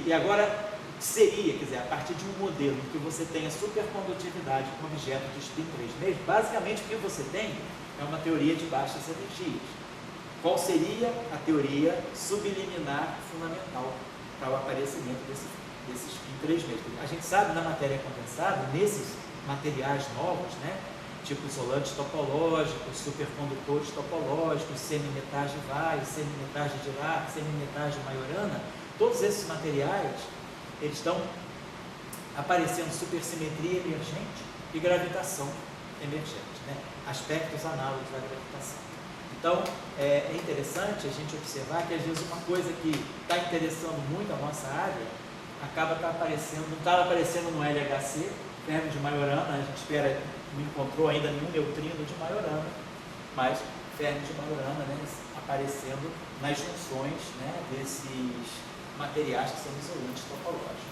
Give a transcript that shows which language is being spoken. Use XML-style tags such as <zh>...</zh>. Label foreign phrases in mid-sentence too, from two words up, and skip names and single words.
<pt>E agora seria, quer dizer, a partir de um modelo em que você tenha supercondutividade com objeto de spin 3,5, basicamente o que você tem é uma teoria de baixas energias. Qual seria a teoria subliminar fundamental para o aparecimento desse spin 3,5? A gente sabe na matéria condensada, nesses materiais novos, né, tipo isolantes topológicos, supercondutores topológicos, semimetais de Weyl, semimetais de Dirac, semimetais de Majorana, todos esses materiais, eles estão aparecendo supersimetria emergente e gravitação emergente, né? Aspectos análogos da gravitação. Então, é interessante a gente observar que às vezes uma coisa que está interessando muito a nossa área acaba não estava aparecendo no LHC, ferro de Majorana, a gente não encontrou ainda nenhum neutrino de Majorana, mas ferro de Majorana, né, aparecendo nas junções, né, desses materiais que são isolantes topológicos.</pt>